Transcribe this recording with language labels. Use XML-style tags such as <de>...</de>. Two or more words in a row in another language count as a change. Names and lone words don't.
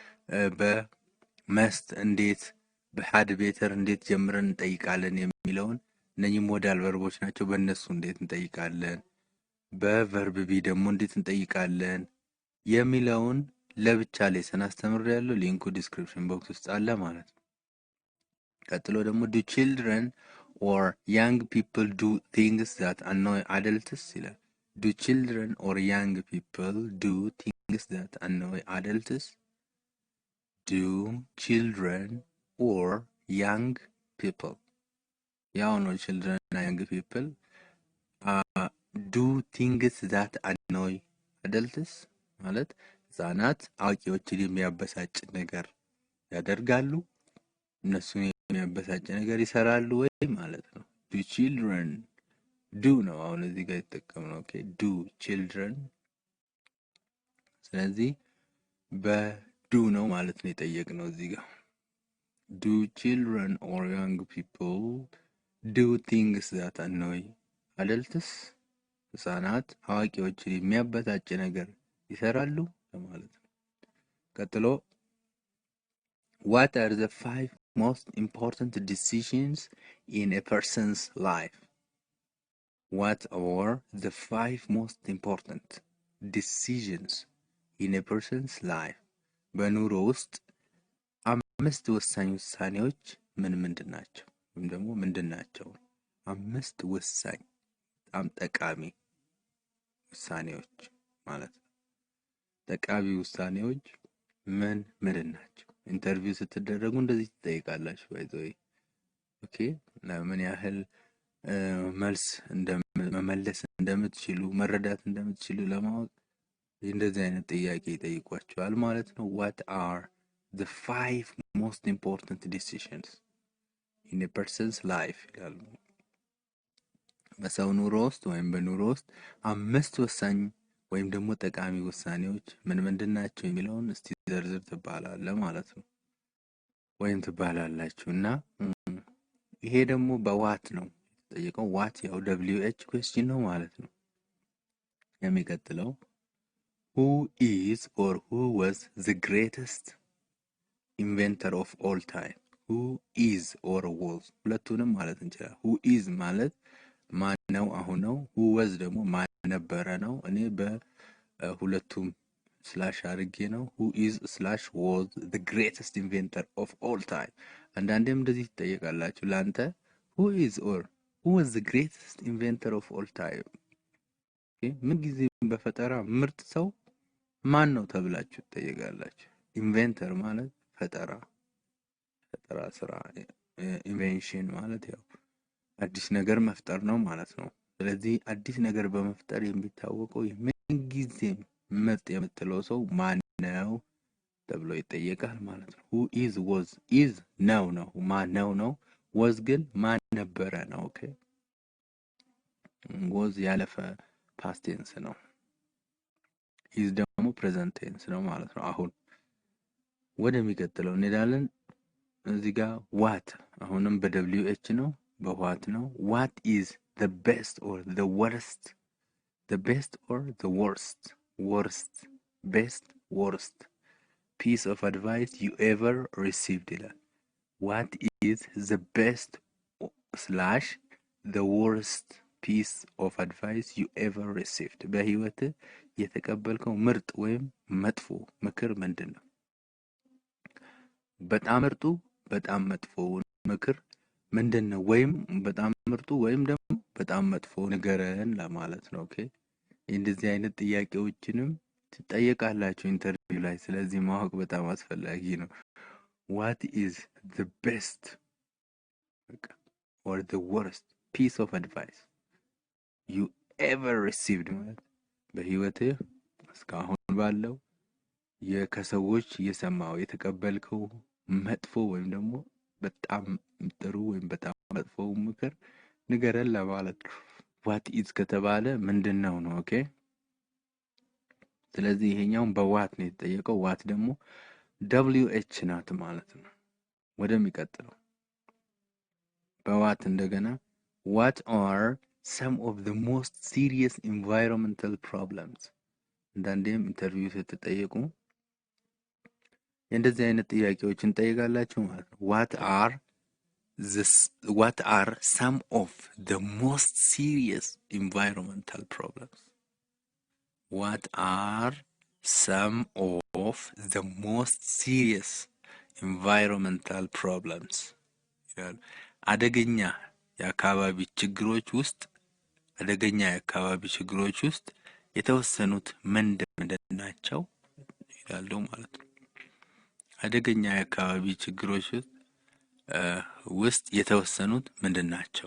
<am>በመስት እንዴት በሃድ ቤተር እንዴት ጀምረን እንጠይቃለን የሚለውን እነኚህ ሞዳል ቨርቦች ናቸው። በእነሱ እንዴት እንጠይቃለን፣ በቨርብ ቢ ደግሞ እንዴት እንጠይቃለን የሚለውን ለብቻ ሌሰን አስተምሬያለሁ። ሊንኩ</am> <en>description box</en> <am>ውስጥ አለ ማለት ነው። ቀጥሎ ደግሞ</am> <en>do children or young people do things that annoy adults</en> <am>ይላል።</am> <en>do children or young people do things that annoy adults? do children or young people</en> <am>ያው ነው children እና</am> <en>young people do things that annoy adults</en> <am>ማለት ህፃናት አዋቂዎችን የሚያበሳጭ ነገር ያደርጋሉ፣ እነሱን የሚያበሳጭ ነገር ይሰራሉ ወይ ማለት ነው።</am> <en>do children do</en> <am>ነው አሁን እዚህ ጋር የተጠቀምነው። ኦኬ</am> <en>do children</en> <am>ስለዚህ በዱ ነው ማለት ነው የጠየቅነው እዚህ ጋር</am> <en>do children or young people do things that annoy adults? ህፃናት አዋቂዎችን የሚያበሳጭ ነገር ይሰራሉ ማለት ነው። ቀጥሎ what are the 5 most important decisions in a person's life? What are the 5 most important decisions in a person's life?</en> <am>በኑሮ ውስጥ 5 ወሳኝ ውሳኔዎች ምንድን ናቸው? ወይም ደግሞ ምንድን ናቸው? 5 ወሳኝ በጣም ጠቃሚ ውሳኔዎች ማለት ነው። ጠቃሚ ውሳኔዎች ምንድን ናቸው? ኢንተርቪው ስትደረጉ እንደዚህ ትጠይቃላችሁ ባይዘይ። ኦኬ ምን ያህል መልስ መመለስ እንደምትችሉ መረዳት እንደምትችሉ ለማወቅ እንደዚህ አይነት ጥያቄ ይጠይቋችኋል ማለት ነው።</am> <en>what are the 5 most important decisions in a person's life</en> <am>ይላሉ። በሰው ኑሮ ውስጥ ወይም በኑሮ ውስጥ 5 ወሳኝ ወይም ደግሞ ጠቃሚ ውሳኔዎች ምንድን ናቸው የሚለውን እስቲ ዘርዝር ትባላለህ ማለት ነው ወይም ትባላላችሁና ይሄ ደግሞ በዋት ነው የተጠየቀው። ዋት ያው</am> <en>WH question</en> <am>ነው ማለት ነው። የሚቀጥለው</am> <en>who is or who was the greatest inventor of all time? who is or was</en> <am>ሁለቱንም ማለት እንችላለን።</am> <en>who is</en> <am>ማለት ማን ነው አሁን ነው።</am> <en>who was</en> <am>ደግሞ ማን ነበረ ነው። እኔ በሁለቱም ስላሽ አድርጌ ነው</am> <en>who is slash was the greatest inventor of all time።</en> <am>አንዳንዴም እንደዚህ ትጠየቃላችሁ ላንተ</am> <en>who is or who was the greatest inventor of all time?</en> <am>ምን ጊዜ በፈጠራ ምርጥ ሰው ማን ነው ተብላችሁ ትጠየቃላችሁ። ኢንቨንተር ማለት ፈጠራ ስራ ኢንቬንሽን ማለት ያው አዲስ ነገር መፍጠር ነው ማለት ነው። ስለዚህ አዲስ ነገር በመፍጠር የሚታወቀው ምን ጊዜ ምርጥ የምትለው ሰው ማን ነው ተብሎ ይጠየቃል ማለት ነው።</am> <en>who is was is</en> <am>ነው ማን ነው was ግን ማን ነበረ ነው። ኦኬ was ያለፈ</am> <en>past tense</en> <am>ነው። is ደግሞ</am> <en>present tense</en> <am>ነው ማለት ነው። አሁን ወደሚቀጥለው እንሄዳለን። እዚህ ጋር what አሁንም በደብሊው ኤች ነው በዋት ነው።</am> <en>what is the best or the worst? the best or the worst best worst piece of advice you ever received ይላል። what is the best slash the worst piece of advice you ever received?</en> <am>በህይወት የተቀበልከው ምርጥ ወይም መጥፎ ምክር ምንድነው? በጣም ምርጡ በጣም መጥፎ ምክር ምንድነው? ወይም በጣም ምርጡ ወይም ደግሞ በጣም መጥፎ ንገረን ለማለት ነው። ኦኬ እንደዚህ አይነት ጥያቄዎችንም ትጠየቃላችሁ ኢንተርቪው ላይ። ስለዚህ ማወቅ በጣም አስፈላጊ ነው።</am> <en>what is the best or the worst piece of advice you ever received?</en> <am>ማለት በህይወትህ እስካሁን ባለው ከሰዎች የሰማው የተቀበልከው መጥፎ ወይም ደግሞ በጣም ጥሩ ወይም በጣም መጥፎ ምክር ንገረን ለማለት ነው።</am> <en>what is</en> <am>ከተባለ ምንድነው ነው። ኦኬ ስለዚህ ይሄኛው በዋት ነው የተጠየቀው። ዋት ደግሞ WH ናት ማለት ነው። ወደሚቀጥለው በዋት እንደገና</am> <en>what are some of the most serious environmental problems?</en> <am>አንዳንዴም ኢንተርቪው ስትጠየቁ እንደዚህ አይነት ጥያቄዎችን ጠይቃላችሁ ማለት ነው።</am> <en>what are some of the most serious environmental problems? what are some of the most serious environmental problems?</en> <am>አደገኛ የአካባቢ ችግሮች ውስጥ የተወሰኑት ምንድን ናቸው ይላሉ ማለት ነው። አደገኛ የአካባቢ ችግሮች ውስጥ የተወሰኑት ምንድን ናቸው?</am>